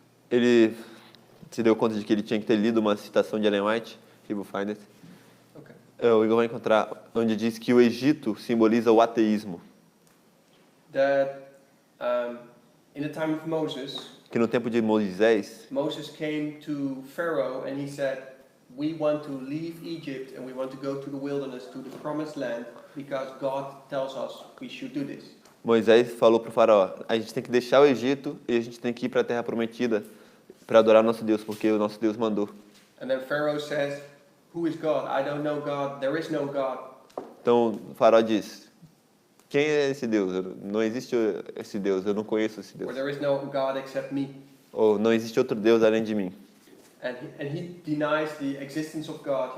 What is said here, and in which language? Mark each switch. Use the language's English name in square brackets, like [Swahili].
[Portuguese] Ele se deu conta de que ele tinha que ter lido uma citação de Ellen White, [English] he will find it. Okay. [Portuguese] O Igor vai encontrar onde diz que o Egito simboliza o ateísmo. [English] That in the time of Moses, [Portuguese] Que no tempo de Moisés, [English] Moses came to Pharaoh and he said, "We want to leave Egypt and we want to go to the wilderness, to the promised land, because God tells us we should do this." [Portuguese] Moisés falou para o faraó, a gente tem que deixar o Egito e a gente tem que ir para a terra prometida para adorar o nosso Deus, porque o nosso Deus mandou. [English] And then Pharaoh says, "Who is God? I don't know God. There is no God." [Portuguese] Então o faraó diz, quem é esse Deus? Não existe esse Deus, eu não conheço esse [English] Or [Portuguese] Deus. [English] there is no God except me. [Portuguese] Ou não existe outro Deus além de mim. [English] And he denies the existence of God.